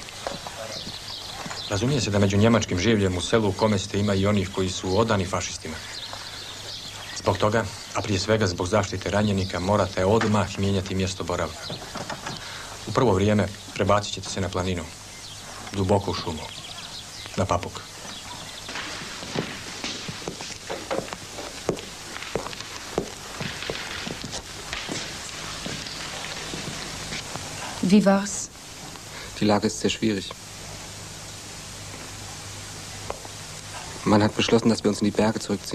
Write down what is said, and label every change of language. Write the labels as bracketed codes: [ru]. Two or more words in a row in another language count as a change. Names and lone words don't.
[hr] Razumije se da među njemačkim življem u selu u Komeste ima i onih koji su odani fašistima. Zbog toga, a prije svega zbog zaštite ranjenika, morate odmah mijenjati mjesto boravka. U prvo vrijeme prebacit ćete se na planinu. Duboko u šumu. Na Papuk. [de] Wie war's? Die Lage ist sehr schwierig. Man hat beschlossen, dass wir uns in die Berge zurückziehen.